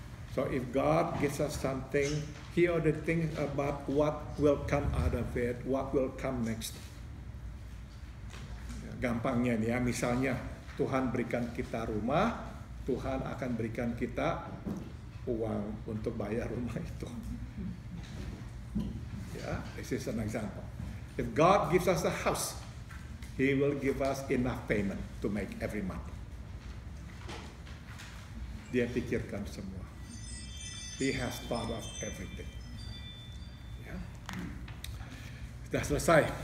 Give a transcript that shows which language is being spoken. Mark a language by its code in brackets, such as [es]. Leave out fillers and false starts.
[en] So if God gives us something, He already thinks about what will come out of it, what will come next. [id] Gampangnya nih ya, misalnya Tuhan berikan kita rumah, Tuhan akan berikan kita uang untuk bayar rumah itu. [en] Ya, this is an example. If God gives us a house, He will give us enough payment to make every month. [id] Dia pikirkan semua. [en] He has thought of everything. [id] Ya. Sudah selesai.